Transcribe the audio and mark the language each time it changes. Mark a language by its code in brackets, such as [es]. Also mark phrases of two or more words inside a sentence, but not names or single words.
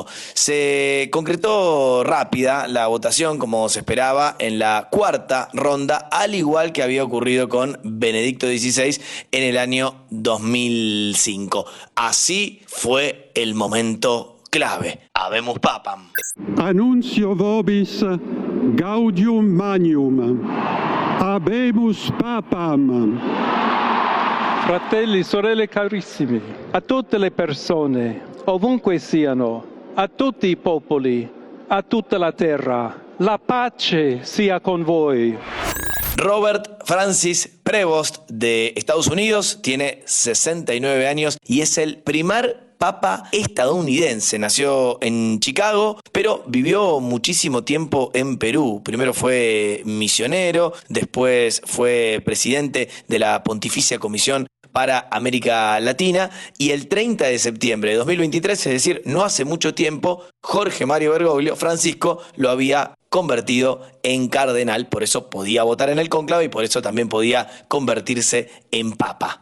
[es] Se concretó rápida la votación como se esperaba en la 4ª ronda, al igual que había ocurrido con Benedicto XVI en el año 2005. Así fue el momento clave. [la] Habemus papam. Annuncio vobis gaudium magnum. Habemus papam. [it] Fratelli, sorelle carissimi, a tutte le persone, ovunque siano, a tutti i popoli, a tutta la terra, la pace sia con voi. [es] Robert Francis Prevost de Estados Unidos tiene 69 años y es el primer papa estadounidense. Nació en Chicago, pero vivió muchísimo tiempo en Perú. Primero fue misionero, después fue presidente de la Pontificia Comisión para América Latina y el 30 de septiembre de 2023, es decir, no hace mucho tiempo, Jorge Mario Bergoglio, Francisco, lo había convertido en cardenal, por eso podía votar en el cónclave y por eso también podía convertirse en papa.